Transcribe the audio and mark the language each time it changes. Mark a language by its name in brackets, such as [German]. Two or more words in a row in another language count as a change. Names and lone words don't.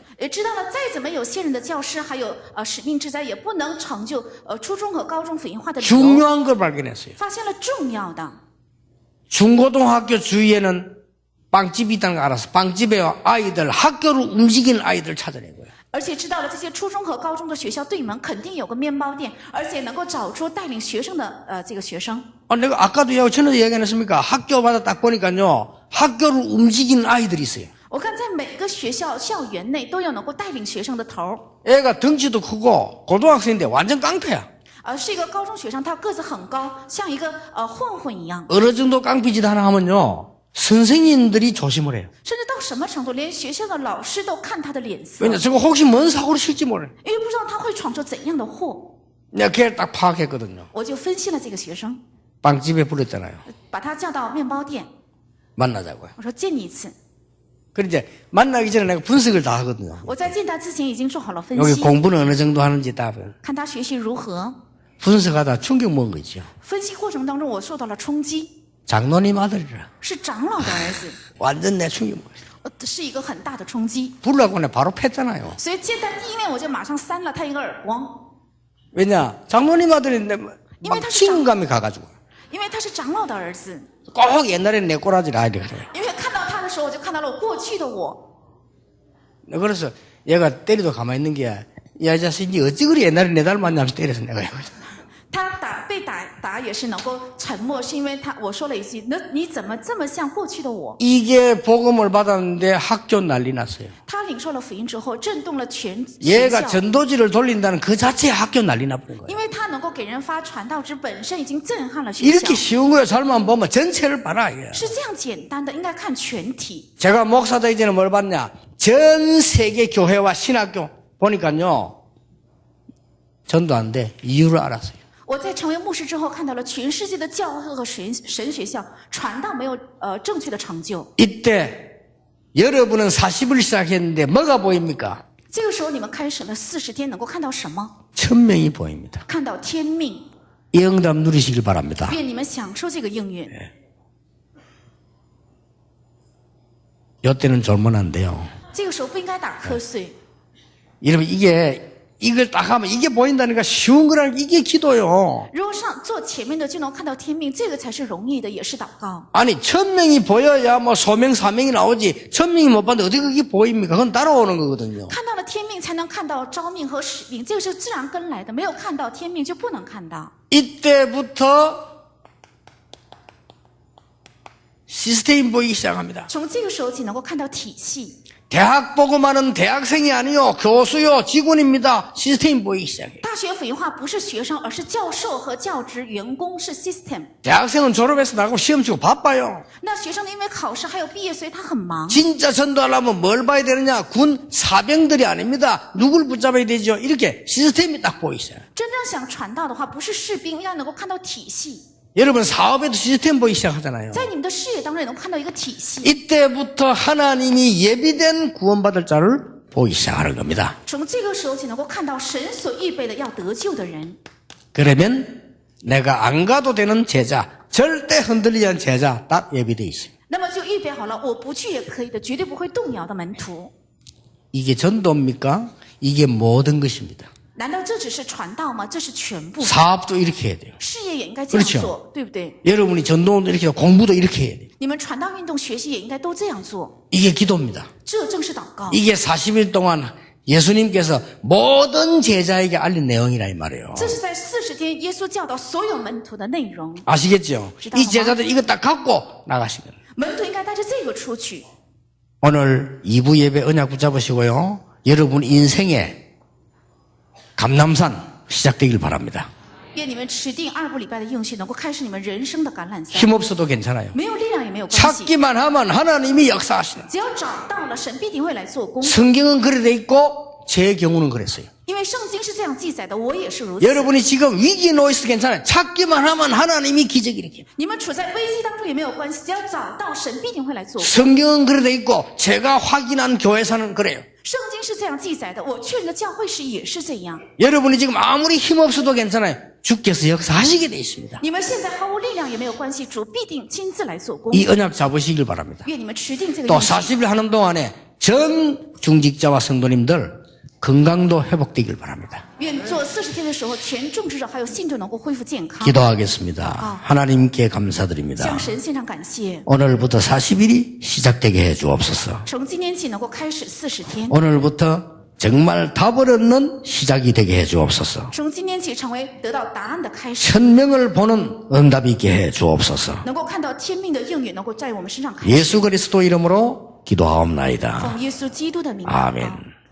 [Chinese] 也知道了，再怎么有现任的教师，还有使命之灾，也不能成就初中和高中福音化的理由。 [Korean] 중요한 걸 발견했어요. [Chinese] 发现了重要的， [Korean] 중고등학교 주위에는 빵집이 있다는 거 알아서 빵집에 아이들, 학교를 움직이는 아이들을 찾아내고요. [Chinese] 而且知道了这些初中和高中的学校对门肯定有个面包店，而且能够找出带领学生的这个学生。 [Korean] 내가 아까도 전에도 얘기 안 했습니까? 학교마다 딱 보니까요, 학교를 움직이는 아이들이 있어요. [Chinese] 我看在每个学校校园内都有能够带领学生的头， [Korean] 애가 덩치도 크고 고등학생인데 완전 깡패야. [Chinese] 是一个高中学生，他个子很高，像一个混混一样。 [Korean] 어느 정도 깡패짓 하나 하면요, 선생님들이 조심을 해요. [Chinese] 甚至到什么程度，连学校的老师都看他的脸色， [Korean] 왜냐, 저거 혹시 뭔 사고를 칠지 몰라요. [Chinese] 因为不知道他会闯出怎样的祸。 [Korean] 내가 걔를 딱 파악했거든요. [Chinese] 我就分析了这个学生， [Korean] 빵집에 불렀잖아요. [Chinese] 把他叫到面包店， [Korean] 만나자고요. [Chinese] 我说见你一次。 [Korean] 그래 이제 만나기 전에 내가 분석을 다 하거든요. [Chinese] 我在见他之前已经做好了分 [Korean] 여기 [Chinese] 析， [Korean] 공부는 어느 정도 하는지 다 봐요. [Chinese] 看他学习如何。 [Korean] 분석하다 충격 먹은 거 있죠. [Chinese] 分析过程当中，我受到了冲击， [Korean] 장로님 아들이라. [Chinese] 是长老的儿子， [Korean] 완전 내 충격 먹었어요. [Chinese] 是一个很大的冲击。 [Korean] 불라고 내가 바로 팼잖아요. [Chinese] 所以见他第一面，我就马上扇了他一个耳光， [Korean] 왜냐, 장로님 아들인데 막 친감이 가가지고. [Chinese] 因为他是长老的儿子。 [Korean] 꼭 옛날에 내 꼬라지를 아이들 그래요. [Chinese] 因为看到他的时候，我就看到了我过去的我。 [Korean] 그래서 얘가 때리도 가만히 있는 게, 야, 이 자식, 니 어찌 그리 옛날에 내 닮았냐면서 때려서 내가. [Chinese] 他被打也是能够沉默，是因为我说了一句：“那你怎么这么像过去的我？” [Korean] 이게 복음을 받았는데 학교 난리 났어요. [Chinese] 他领受了福音之后，震动了全学 [Korean] 얘가 [Chinese] 校， [Korean] 전도지를 돌린다는 그 자체에 학교 난리 나버린 거예요. [Chinese] 因为他能够给人发传道之本身已经震撼了学校 [Korean] 이렇게 ， 쉬운 거예요. 잘만 보면 전체를 봐라, 이게. [Chinese] 是这样简单的，应该看全体。 [Korean] 제가 목사 되기 전에 뭘 봤냐? 전 세계 교회와 신학교 보니까요, 전도하는데 이유를 알았어요. [Chinese] 我在成为牧师之后，看到了全世界的教会和神学校传道没有正确的成就。 [Korean] 이때 여러분은 40을 시작했는데 뭐가 보입니까? [Chinese] 这个时候，你们开始了40天，能够看到什么？ [Korean] 천명이 보입니다. [Chinese] 看到天命， [Korean] 이 응답 누리시길 바랍니다. [Chinese] 愿你们享受这个应允。 [Korean] 이때는 졸면 안 돼요. [Chinese] 这个时候不应该打瞌睡。 [Korean] 여러분 이걸 딱 하면 이게 보인다니까 쉬운 거라는 게 이게 기도요. [Chinese] 如果坐前面的就能看到天命，这个才是容易的，也是祷告。 [Korean] 아니 천명이 보여야 뭐 소명 사명이 나오지 천명이 못 봤는데 어떻게 그게 보입니까? 그건 따라오는 거거든요. [Chinese] 看到了天命，才能看到召命和使命，这个是自然跟来的。没有看到天命，就不能看到。 [Korean] 이때부터 시스템이 보이기 시작합니다. [Chinese] 从这个时候起，能够看到体系。 [Korean] 대학 보고 많은 대학생이 아니요 교수요 직원입니다. 시스템이 보이기 시작해요. [Chinese] 大学福音化不是学生，而是教授和教职员工，是 system。 [Korean] 대학생은 졸업해서 나가고 시험 치고 바빠요. [Chinese] 那学生呢，因为考试还有毕业，所以他很忙。 [Korean] 진짜 전도하려면 뭘 봐야 되느냐? 군 사병들이 아닙니다. 누굴 붙잡아야 되죠? 이렇게 시스템이 딱 보이세요. [Chinese] 真正想传道的话，不是士兵，要能够看到体系。 [Korean] 여러분 사업에도 시스템 보이기 시작하잖아요. [Chinese] 在你们的事业当中，也能看到一个体系。 [Korean] 이때부터 하나님이 예비된 구원받을 자를 보기 시작하는 겁니다. [Chinese] 从这个时候起，能够看到神所预备的要得救的人。 [Korean] 그러면 내가 안 가도 되는 제자, 절대 흔들리지 않은 제자 딱 예비되어 있어요. [Chinese] 那么就预备好了，我不去也可以的，绝对不会动摇的门徒。 [Korean] 이게 전도입니까? 이게 모든 것입니다. [Chinese] 难道这只是传道吗？这是全部。 [Korean] 사업도 이렇게 해야 돼요. [Chinese] 事业也应该这样 [Korean] 그렇죠 [Chinese] 做，对不对？ [Korean] 여러분이 전도도 이렇게 하고 공부도 이렇게 해야 돼요. [Chinese] 你们传道运动学习也应该都这样做， [Korean] 이게 기도입니다. [Chinese] 这正是祷告。 [Korean] 이게 40일 동안 예수님께서 모든 제자에게 알린 내용이라 이 말이에요. [Chinese] 这是在40天耶稣教导所有门徒的内容。 [Korean] 아시겠죠? 이 제자들 이거 딱 갖고 나가신 거예요. [Chinese] 门徒应该带着这个出去。 [Korean] 오늘 2부 예배 언약 붙잡으시고요. 여러분 인생에 감남산 시작되길 바랍니다. [Chinese] 愿你们持定2部礼拜的应许，能够开始你们人生的橄榄赛。 [Korean] 힘없어도 괜찮아요. [Chinese] 没有力量也没有关系， [Korean] 찾기만 하면 하나님이 역사하시는. [Chinese] 只要找到了，神必定会来做工。 [Korean] 성경은 그래 돼 있고 제 경우는 그랬어요. [Chinese] 因为圣经是这样记载的，我也是如此。 [Korean] 여러분이 지금 위기에 놓여 있어도 괜찮아요. 찾기만 하면 하나님이 기적 일으켜요. [Chinese] 你们处在危机当中也没有关系，只要找到，神必定会来做工。 [Korean] 성경은 그래 돼 있고 제가 확인한 교회사는 그래요. [Chinese] 圣经是这样记载的，我确认的教会史也是这样。 [Korean] 여러분이 지금 아무리 힘없어도 괜찮아요. 주께서 역사하시게 돼 있습니다. [Chinese] 你们现在毫无力量也没有关系，主必定亲自来做工。 [Korean] 이 언약 잡으시길 바랍니다. [Chinese] 愿你们持定这个 [Korean] 또 [Chinese] 应许。 [Korean] 40일 하는 동안에 전 중직자와 성도님들 건강도 회복되길 바랍니다. [Chinese] 愿做40天的时候，全众至少还有信徒能够恢复健康。 [Korean] 기도하겠습니다. 하나님께 감사드립니다. [Chinese] 向神献上感谢， [Korean] 오늘부터 40일이 시작되게 해 주옵소서. [Chinese] 从今天起能够开始40天， [Korean] 오늘부터 정말 답을 얻는 시작이 되게 해 주옵소서. [Chinese] 从今天起成为得到答案的开始， [Korean] 천명을 보는 응답이 있게 해 주옵소서. [Chinese] 能够看到天命的应允，能够在我们身上开始。 [Korean] 예수 그리스도 이름으로 기도하옵나이다. [Chinese] 奉耶稣基督的名祷告。 [Korean] 아멘.